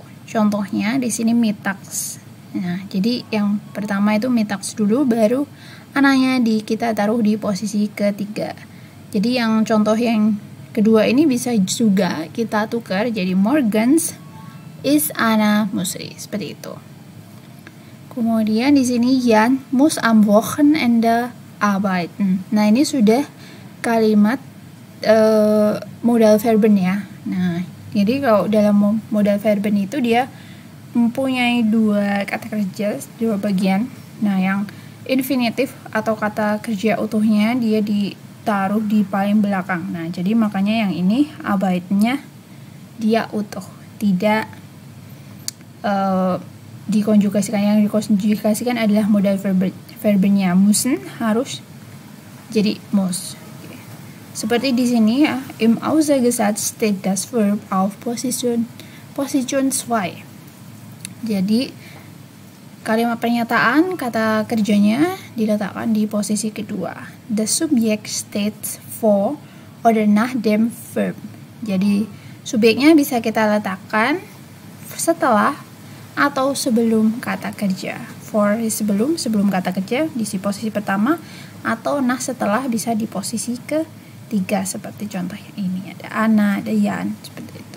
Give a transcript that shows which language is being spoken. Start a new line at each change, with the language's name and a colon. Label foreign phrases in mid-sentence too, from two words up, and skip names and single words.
Indonesian: Contohnya di sini mittags. Nah, jadi yang pertama itu mittags dulu, baru anaknya kita taruh di posisi ketiga. Jadi yang contoh yang kedua ini bisa juga kita tukar jadi
German: morgens ist Anna Müsli,
Indonesian: seperti itu. Kemudian di sini
German: Jan muss am Wochenende arbeiten.
Indonesian: Nah, ini sudah kalimat
German: modal verben
Indonesian: ya. Nah, jadi kalau dalam
German: modal verben
Indonesian: itu dia mempunyai dua kata kerja, dua bagian. Nah, yang infinitif atau kata kerja utuhnya dia ditaruh di paling belakang. Nah, jadi makanya yang ini arbeiten-nya dia utuh, tidak dikonjugasikan. Yang dikonjugasikan adalah
German: modal verbennya.
Indonesian: Müssen harus jadi muss. Seperti di sini ya,
German: im Aussagesatzung steht das Verb auf Position 2.
Indonesian: Jadi kalimat pernyataan kata kerjanya diletakkan di posisi kedua.
English: The subject
German: steht vor oder nach dem Verb.
Indonesian: Jadi subjeknya bisa kita letakkan setelah atau sebelum kata kerja. For sebelum kata kerja di posisi pertama, atau nah setelah bisa di posisi ketiga seperti contoh yang ini, ada Anna, ada Jan, seperti itu.